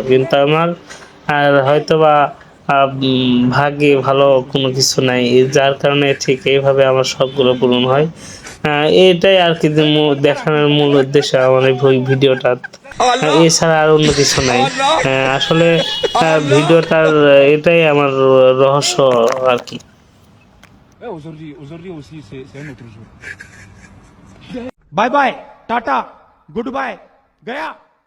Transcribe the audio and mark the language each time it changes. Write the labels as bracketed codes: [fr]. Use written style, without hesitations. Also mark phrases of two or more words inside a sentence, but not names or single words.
[bn] কিন্তু আমার আর হয়তোবা ভাগ্যে ভালো কোনো কিছু নাই। যার কারণে ঠিক এইভাবে আমার শখগুলো পূরণ হয়। এটাই আরকি যে দেখানোর মূল উদ্দেশ্য আমার এই ভিডিওটা। এছাড়া আর অন্য কিছু নাই। আসলে ভিডিওটার এটাই আমার রহস্য আরকি। [fr] aujourd'hui aussi, c'est un autre jour. [en] Bye bye, Tata, goodbye, Gaya.